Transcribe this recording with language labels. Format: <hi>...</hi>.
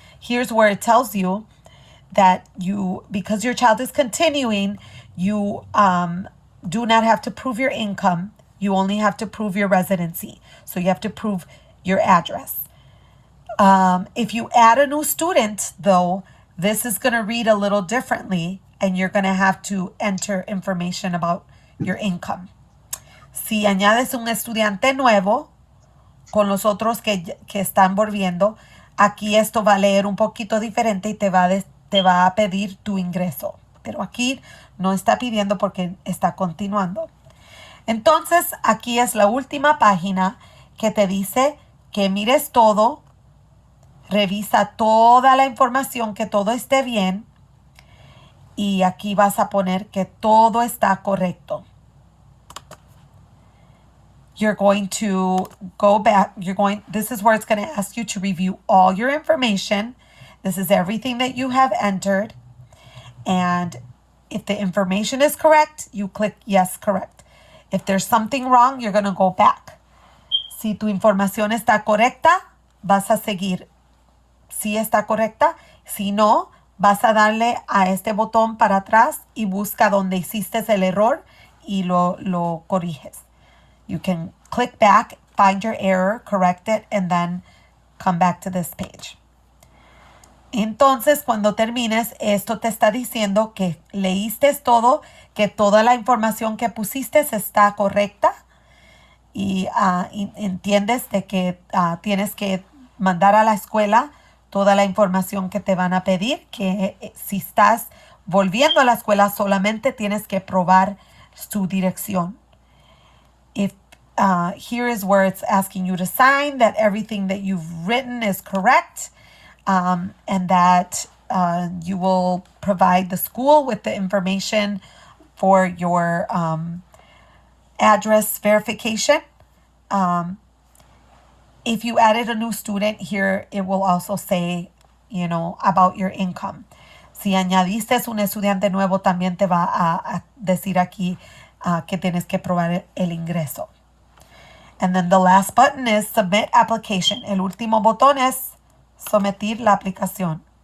<en>Here's where it tells you that because your child is continuing, you do not have to prove your income. You only have to prove your residency. So you have to prove your address. If you add a new student, though, this is going to read a little differently, and you're going to have to enter information about your income.</en> <es>Si añades un estudiante nuevo con los otros que están volviendo, aquí esto va a leer un poquito diferente y te va a pedir tu ingreso. Pero aquí no está pidiendo porque está continuando. Entonces, aquí es la última página que te dice que mires todo, revisa toda la información, que todo esté bien, y aquí vas a poner que todo está correcto.</es> <en>You're going to go back. This is where it's going to ask you to review all your information. This is everything that you have entered. And if the information is correct, you click yes, correct. If there's something wrong, you're going to go back.</en> <es>Si tu información está correcta, vas a seguir. Si está correcta, si no, vas a darle a este botón para atrás y busca donde hiciste el error y lo corriges.</es> <en>You can click back, find your error, correct it, and then come back to this page.</en> <es>Entonces, cuando termines, esto te está diciendo que leíste todo, que toda la información que pusiste está correcta y entiendes de que tienes que mandar a la escuela toda la información que te van a pedir, que si estás volviendo a la escuela solamente tienes que probar su dirección.</es> <en>Here is where it's asking you to sign that everything that you've written is correct. And that you will provide the school with the information for your address verification. If you added a new student here, it will also say, about your income.</en> <es>Si añadiste un estudiante nuevo, también te va a decir aquí que tienes que probar el ingreso.</es> <en>And then the last button is Submit Application.</en> <es>El último botón es someter la aplicación.</es>